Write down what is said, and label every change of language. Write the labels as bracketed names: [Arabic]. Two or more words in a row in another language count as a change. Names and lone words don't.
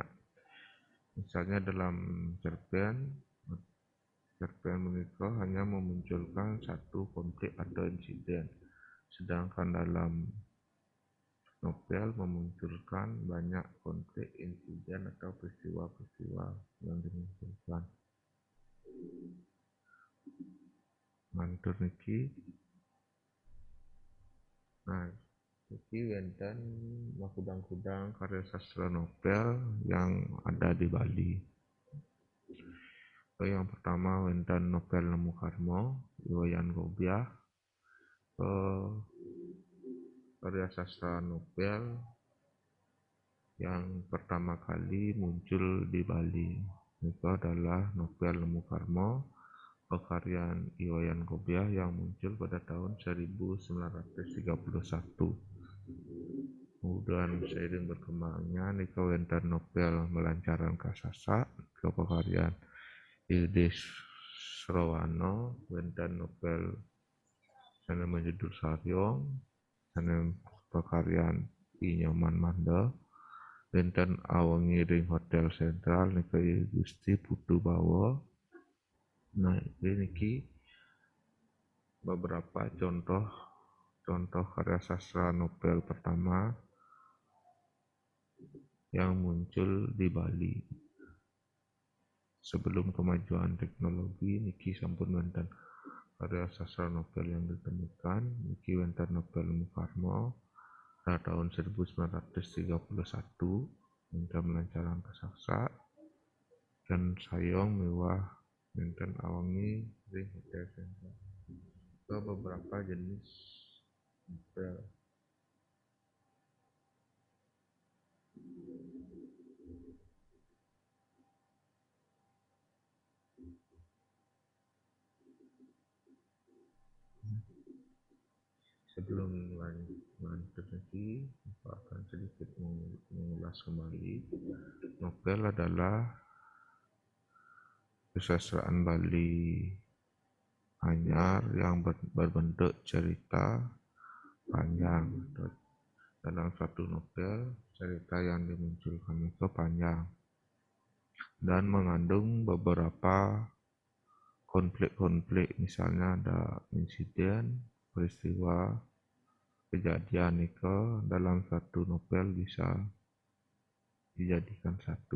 [Indonesian] Misalnya dalam cerpen menika hanya memunculkan satu konflik atau insiden, sedangkan dalam novel memunculkan banyak konflik, insiden atau peristiwa-peristiwa yang dimunculkan. [Balinese] Mantur niki. Nah, iki wonten makudang-kudang karya sastra novel [Indonesian] yang ada di Bali. Yang pertama wonten novel Nemu Karmo, Iwayan Gobiah. Karya sastra novel yang pertama kali muncul di Bali. Itu adalah novel Nemu Karmo, pekaryaan Iwayan Gobiah yang muncul pada tahun 1931. Kemudian seiring berkembangnya [Balinese] nika wonten novel Melancaran Kasasa, pekaryaan Ildes Srowano, wonten novel sanes judul Saryong, sanes pekaryaan I Nyoman Manda, wonten Awengi ring Hotel Sentral nika Gusti Putu Bawa. [Indonesian] Nah, ini beberapa contoh karya sastra novel pertama yang muncul di Bali. Sebelum kemajuan teknologi [Balinese] niki sampun wonten [Indonesian] karya sastra novel yang ditemukan. [Balinese] Niki wonten novel Nemu Karmo [Indonesian] pada tahun [Balinese] 1931, wonten Melancaran Kasasa dan Sayong Mewah wonten Awengi ring Hotel Sentral. [Indonesian] Ke beberapa jenis novel. Sebelum lanjut lagi, saya akan sedikit mengulas kembali. Novel adalah kesastraan Bali anyar yang berbentuk cerita panjang. Dalam suatu novel, cerita yang dimunculkan itu panjang dan mengandung beberapa konflik-konflik. Misalnya ada insiden, peristiwa, kejadian itu dalam satu novel bisa dijadikan satu.